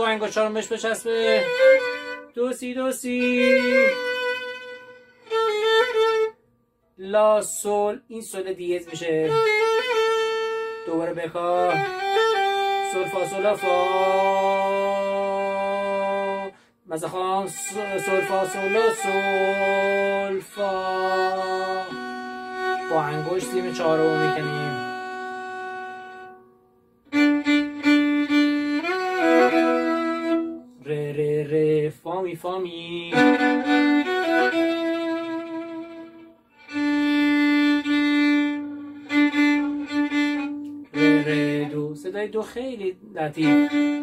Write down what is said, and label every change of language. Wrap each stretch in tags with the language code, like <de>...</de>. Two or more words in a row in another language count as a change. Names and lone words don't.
<fa>چهارم بهش بچسبه، دو سی دو سی، لا سول، این سول دیز میشه، دوباره بکار، سول فا سول لا فا، مزخان سول فا سول لا سول فا. با انگشت سیم چهارم میکنیم، ره ره ره فا می فا می، ره ره دو، صدای دو خیلی لطیف،</fa>